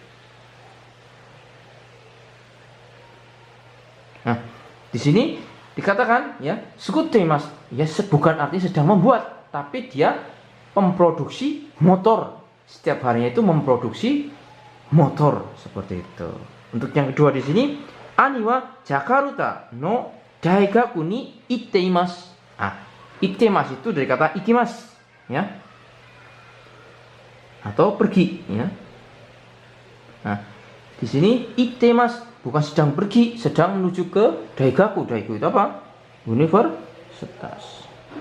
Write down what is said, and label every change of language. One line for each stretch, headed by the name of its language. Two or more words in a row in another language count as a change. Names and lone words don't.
Indonesian: Nah, di sini dikatakan ya sukutteimasu ya bukan artinya sedang membuat, tapi dia memproduksi motor. Setiap harinya itu memproduksi motor seperti itu. Untuk yang kedua di sini,
Japanese: 兄はジャカルタの大学に行っています.
Indonesian: Ah, itteimasu itu dari kata ikimasu ya. Atau pergi ya. Nah, di sini itteimasu bukan sedang pergi, sedang menuju ke daigaku. Daigaku itu apa? Universitas.